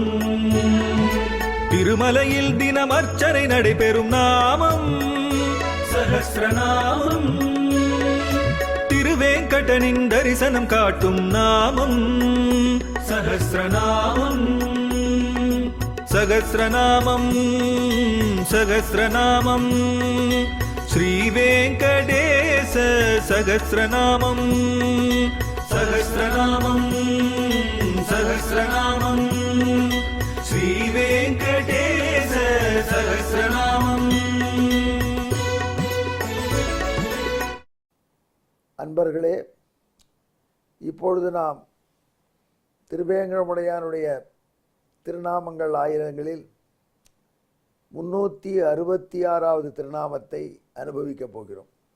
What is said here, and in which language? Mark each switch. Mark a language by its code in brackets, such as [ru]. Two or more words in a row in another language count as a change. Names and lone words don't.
[ta] திருமலையில் தினம் அர்ச்சனை நடைபெறும் நாமம் சஹஸ்ரநாமம். திருவேங்கடனின் தரிசனம் காட்டும் நாமம் சஹஸ்ரநாமம். சகஸ்ரநாமம் சகஸ்ரநாமம் [sa] श्रीवेंकटेश सहस्रनामं सहस्रनामं सहस्रनामं श्रीवेंकटेश सहस्रनामं। [ta] அன்பர்களே, இப்பொழுது நாம் திருவேங்கடமுடையானுடைய திருநாமங்கள் ஆயிரங்களில் 366வது திருநாமத்தை அனுபவிக்கப் போகிறோம்.